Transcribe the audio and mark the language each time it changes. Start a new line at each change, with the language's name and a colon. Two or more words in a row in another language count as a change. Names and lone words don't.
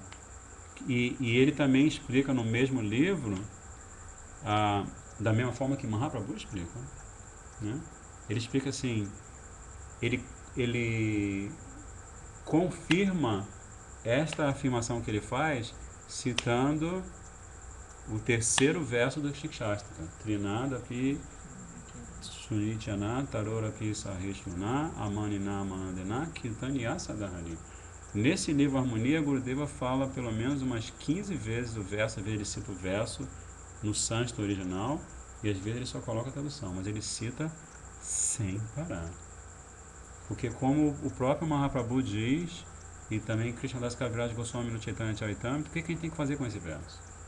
Portuguese: E ele também explica no mesmo livro, da mesma forma que Mahaprabhu explica, né? Ele explica assim, ele confirma esta afirmação que ele faz citando o terceiro verso do Shikshastra,
Sanskrit: Trinadapi Sunityana Tarorapi Sahishuna Amanina Manadena Kirtanya Sadhari.
Portuguese: Nesse livro Harmonia, Gurudeva fala pelo menos umas 15 vezes o verso, às vezes ele cita o verso no sânscrito original e às vezes ele só coloca a tradução, mas ele cita sem parar. Porque como o próprio Mahaprabhu diz, e também Krishnadas Kaviraj Goswami no Chaitanya Charitamrita, o que a gente tem que fazer com esse verso?